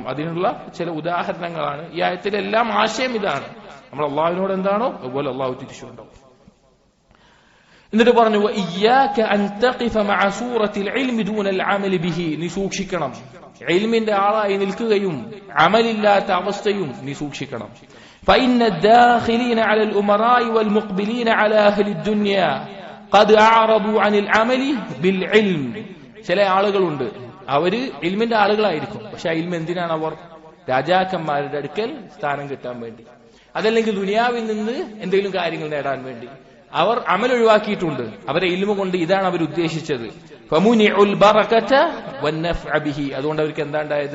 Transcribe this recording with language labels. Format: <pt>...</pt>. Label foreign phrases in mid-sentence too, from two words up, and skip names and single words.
<ml>അതിനുള്ള ചില ഉദാഹരണങ്ങളാണ് ഈ ആയത്തിലെ എല്ലാം. ആശയം ഇതാണ്, നമ്മൾ അള്ളാഹുവിനോട് എന്താണോ അതുപോലെ അള്ളാഹു തിരിച്ചുണ്ടാവും. എന്നിട്ട് പറഞ്ഞു,</ml> <ar>إياك أن تقف مع صورة العلم دون العمل به,</ar> <ml>നീ സൂക്ഷിക്കണം, ഇൽമിന്റെ ആളായി നിൽക്കുകയും അമലില്ലാത്ത അവസ്ഥയും നീ സൂക്ഷിക്കണം.</ml> <ar>فإن الداخلين على الأمراء والمقبلين على أهل الدنيا قد أعرضوا عن العمل بالعلم.</ar> <ml>ചില ആളുകളുണ്ട്, അവര് ഇൽമിന്റെ ആളുകളായിരിക്കും, പക്ഷെ ഇൽമ എന്തിനാണ്? അവർ രാജാക്കന്മാരുടെ അടുക്കൽ സ്ഥാനം കിട്ടാൻ വേണ്ടി, അതല്ലെങ്കിൽ ദുനിയാവിൽ നിന്ന് എന്തെങ്കിലും കാര്യങ്ങൾ നേടാൻ വേണ്ടി. അവർ അമൽ ഒഴിവാക്കിയിട്ടുണ്ട്, അവരെ ഇൽമ കൊണ്ട് ഇതാണ് അവർ ഉദ്ദേശിച്ചത്.</ml> <ar>فمنعوا البركة والنفع به,</ar> <ml>അതുകൊണ്ട് അവർക്ക് എന്താ ഉണ്ടായത്?</ml>